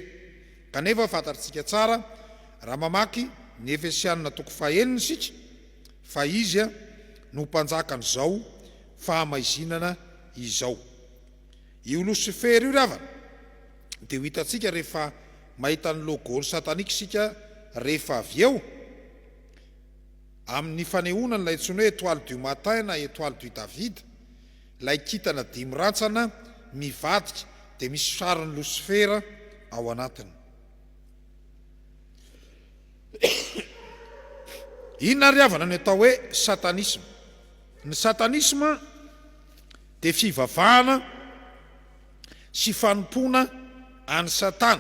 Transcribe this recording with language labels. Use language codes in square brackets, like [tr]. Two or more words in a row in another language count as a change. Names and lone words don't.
[mg] Kanefa fantatsika tsara raha mamaky ny Efesianina toko faheniny sika fa izy no mpanjaka n'izao fahamaizinana izao. Io Losifera io ravana dia ho hitantsika rehefa mahita ny logony satanika sika rehefa avy eo amin'ny fanehoana n'ilay antsoina hoe [fr] étoile du matin [mg] na [fr] étoile du David, [mg] ilay kintana dimy rantsana mivadika dia misy sarin'ny Losifera ao anatiny. Inona ry havana ny atao hoe satanisme? Ny satanisme dia fivavahana sy fanompoana any Satana.